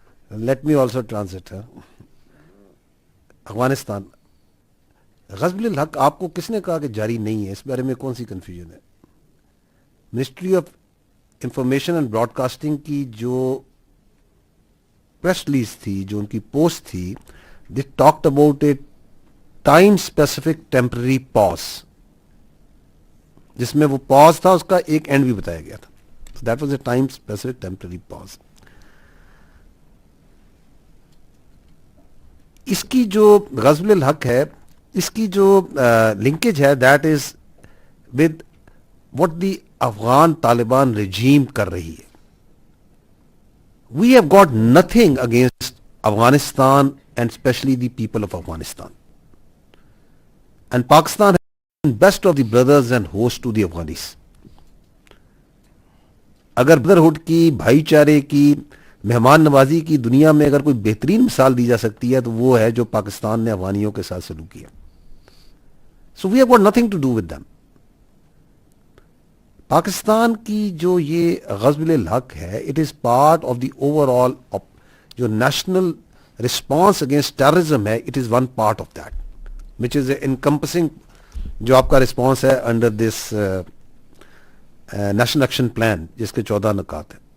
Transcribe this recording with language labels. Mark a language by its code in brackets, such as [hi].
[en] Let me also translate. Afghanistan [ur] غزب الحق آپ کو کس نے کہا کہ جاری نہیں ہے؟ اس بارے میں کون سی کنفیوژن ہے؟ Ministry of information and Broad casting کی جو پریس ریلیز تھی, جو ان کی پوسٹ تھی, [en] they talked about a time specific temporary pause, [ur] جس میں وہ پاز تھا اس کا ایک اینڈ بھی بتایا گیا تھا. [en] That was a time specific temporary pause. [ur] اس کی جو غزب الحق ہے, اس کی جو لنکیج ہے, [en] that is with what the Afghan Taliban regime [ur] کر رہی ہے. [en] We have got nothing against Afghanistan and especially the people of Afghanistan, and Pakistan best of the brothers and host to the Afghanis. [ur] اگر بردرہڈ کی, بھائی چارے کی, مہمان نوازی کی دنیا میں اگر کوئی بہترین مثال دی جا سکتی ہے تو وہ ہے جو پاکستان نے افغانیوں کے ساتھ سلوک کیا. [en] So we have got nothing to do with them. [ur] Pakistan کی جو یہ غزب الحق ہے, [en] it is part of the overall [ur] جو [en] national response against terrorism [ur] ہے, [en] it is one part of that which is encompassing [ur] جو آپ کا رسپانس ہے under this national action plan جس کے 14 نکات ہیں.